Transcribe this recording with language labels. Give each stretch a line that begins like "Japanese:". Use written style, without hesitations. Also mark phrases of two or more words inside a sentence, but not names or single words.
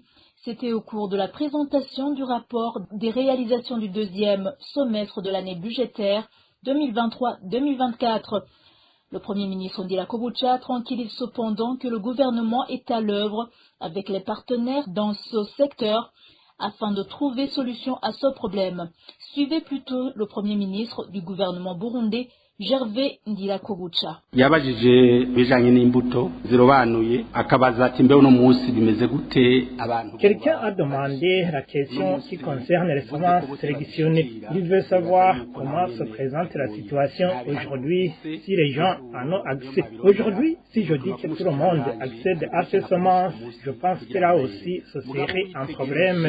French: C'était au cours de la présentation du rapport des réalisations du deuxième semestre de l'année budgétaire 2023-2024. Le Premier ministre Ndirakobucha tranquillise cependant que le gouvernement est à l'œuvre avec les partenaires dans ce secteur afin de trouver solution à ce problème. Suivez plutôt le Premier ministre du gouvernement burundais, Gervais Ndirakobucha.
Rundi: Yabajije bijanye n'imbuto zirobanuye akabaza ati mbe uno munsi bimeze gute abantu.
French: Quelqu'un a demandé la question qui concerne les semences sélectionnées. Il veut savoir comment se présente la situation aujourd'hui si les gens en ont accès. Aujourd'hui, si je dis que tout le monde accède à ces semences, je pense que là aussi ce serait un problème.